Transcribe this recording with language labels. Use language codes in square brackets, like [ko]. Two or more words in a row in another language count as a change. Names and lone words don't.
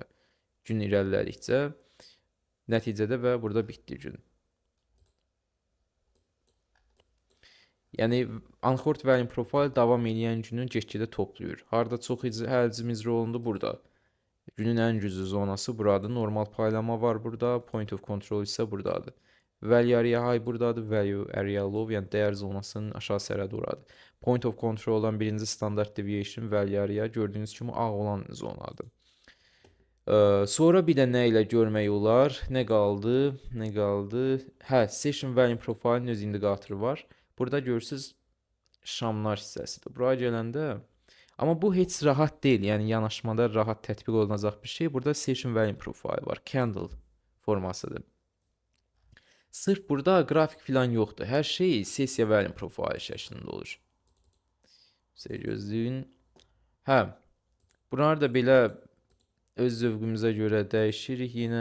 [az] Gün irəlilədikcə nəticədə və burada bitdi gün. Yəni [en] Unhort value profile [az] davam edən günü get-gedə toplayır. Harda çox həcm icra olundu burada. Günün ən güclü zonası buradır. Normal paylama var burada. [en] Point of control [az] isə buradadır. [en] Value area high buradadır. Value area low, [az] yəni dəyər zonasının aşağı sərhədi oradır. [en] Point of controldan [az] birinci [en] standard deviation value area [az] gördüyünüz kimi ağ olan zonadır. Sonra bir də nə ilə görmək olar? Nə qaldı? [en] Session value profile'ın [az] öz indikatoru var. Burada görürsüz şamlar hissəsidir. Buraya gələndə amma bu heç rahat deyil. Yəni yanaşmada rahat tətbiq olunacaq bir şey. Burada [en] session value profile [az] var. Candle formasıdır. Sırf burada qrafik filan yoxdur. Hər şey sessiya [en] value profile [az] şəklində olur. Gözləyin. Bunlar da belə öz zövqümüzə görə dəyişirik yenə.